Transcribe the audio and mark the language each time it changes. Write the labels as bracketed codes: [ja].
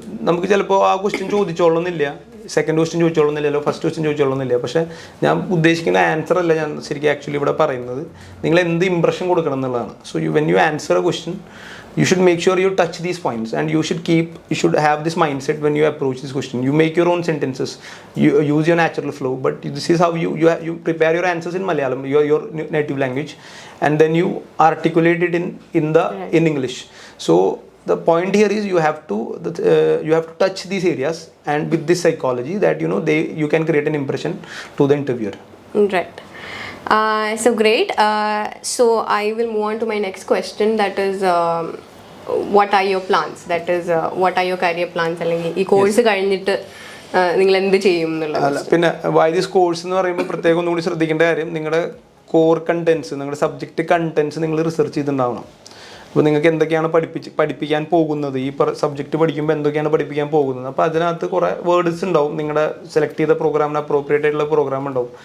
[ml] നമുക്ക് ചിലപ്പോൾ ആ question ചോദിച്ചോളുന്നില്ല, second question ചോദിച്ചോളുന്നില്ലല്ലോ, first question ചോദിച്ചോളുന്നില്ല. പക്ഷേ ഞാൻ ഉദ്ദേശിക്കുന്ന ആൻസർ അല്ല ഞാൻ ശരിക്കും ആക്ച്വലി ഇവിടെ പറയുന്നത്, നിങ്ങൾ എന്ത് ഇംപ്രഷൻ കൊടുക്കണം എന്നുള്ളതാണ്. [en] So when you answer a question you should make sure you touch these points, and you should have this mindset when you approach this question. You make your own sentences, you use your natural flow, but this is how you prepare your answers in Malayalam, your native language, and then you articulate it in English. So the point here is you have to touch these areas, and with this psychology that you can create an impression to the interviewer. Right. So great. So I will move on to my next question, that is what are your plans, that is what are your career plans, [ml] അല്ലെങ്കിൽ ഈ course കഴിഞ്ഞിട്ട് നിങ്ങൾ എന്ത് ചെയ്യും എന്നുള്ളത്. പിന്നെ why this course എന്ന് പറയുമ്പോൾ പ്രത്യേകം ഒന്നുകൂടി ശ്രദ്ധിക്കേണ്ട കാര്യം, നിങ്ങളുടെ കോർ കണ്ടന്റ്സ്, നിങ്ങളുടെ സബ്ജക്റ്റ് കണ്ടന്റ്സ് നിങ്ങൾ റിസർച്ച് ചെയ്തിട്ടുണ്ടാവണം. അപ്പോൾ നിങ്ങൾക്ക് എന്തൊക്കെയാണ് പഠിപ്പിക്കാൻ പോകുന്നത്, ഈ സബ്ജക്റ്റ് പഠിക്കുമ്പോൾ എന്തൊക്കെയാണ് പഠിപ്പിക്കാൻ പോകുന്നത്, അപ്പോൾ അതിനകത്ത് കുറേ വേർഡ്സ് ഉണ്ടാവും, നിങ്ങളുടെ സെലക്ട് ചെയ്ത പ്രോഗ്രാമിന് അപ്രോപ്രിയേറ്റ് ആയിട്ടുള്ള പ്രോഗ്രാം ഉണ്ടാവും.